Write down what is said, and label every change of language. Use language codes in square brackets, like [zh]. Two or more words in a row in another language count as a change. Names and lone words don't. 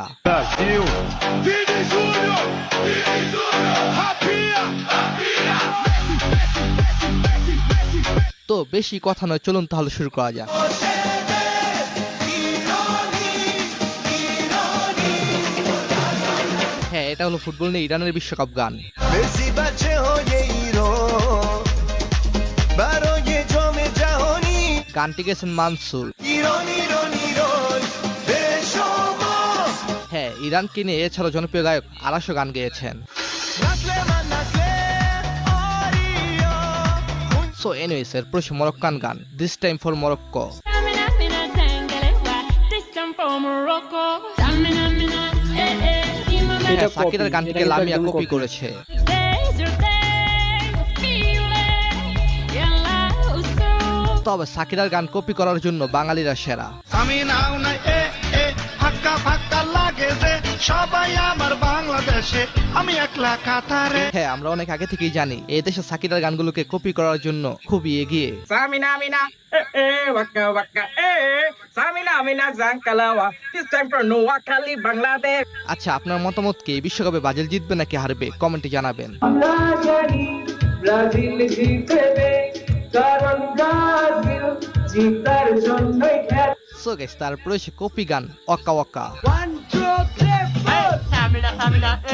[pt] Brasil. Vini Júnior! Vini Júnior! Rapinha! [bn] তো বেশি কথা নয়, চলুন তাহলে শুরু করা যাক। হ্যাঁ, এটা হলো ফুটবল নিয়ে ইরানের বিশ্বকাপ গান। [fa] Messi بچه های ایران برای جام جهانی [bn] গানটি গেয়েছেন মানসুর। [fa] ایران ایران ایران به شما [bn] হ্যাঁ, ইরানকে নিয়ে এছাড়াও জনপ্রিয় গায়ক আরাশও গান গেয়েছেন। [fa] نسل من نسل آریا [en] so anyways, [bn] এরপর মরক্কান গান [en] this time for Morocco. Samina, mina, tangalewa. This time for Morocco. Samina, mina, eh, eh. Imama, [bn] এটা হ্যাঁ, সাকিরার copy, গানটিকে এটা কিন্তু লামিয়া একদম কপি copy। করেছে। [en] today's your day. Feel it. Yalla, uso. [bn] তবে সাকিরার গান কপি করার জন্য বাঙালিরা সেরা। আমি নাও নাই ফাক্কা ফাক্কা লাগে যে সবাই আমার বাংলাদেশে আমি একলা কাতারে হ্যাঁ, আমরা অনেক আগে থেকেই জানি এই দেশে সাকিরার গানগুলোকে কপি করার জন্য খুবই এগিয়ে। Samina mina, waka waka, Samina mina zankalawa. [en] This time for Noakhali, Bangladesh. [bn] আচ্ছা, আপনার মতামত কি? এই বিশ্বকাপে ব্রাজিল জিতবে নাকি হারবে? কমেন্টে জানাবেন। আমরা জানি ব্রাজিল জিতবে, কারণ ব্রাজিল জিতার জন্যই খেলে। [en] so guys, [bn] তারপরে সে কপি গান ওয়াকা ওয়াকা। Samina, samina,